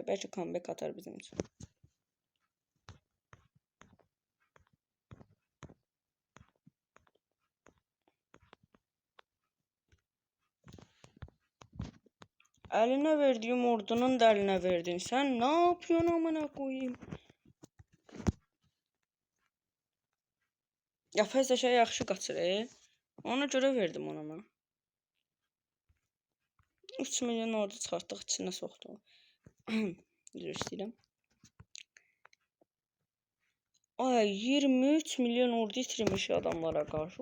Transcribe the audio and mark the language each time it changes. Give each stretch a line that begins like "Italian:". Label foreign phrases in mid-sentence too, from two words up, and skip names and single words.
Azerbaijani: Bəlkə comeback atar bizim üçün. Əlinə verdiyim ordunun da əlinə verdin.
Turkish: Sən nə yapıyorsun amına koyayım?
Azerbaijani: Yapay zəka yaxşı qaçır. Ona görə verdim ona mən. 3 milyon ordu çıxartdıq, içinə soxduq. Üzr istəyirəm. Ay 23 milyon ordu itirmiş adamlara qarşı.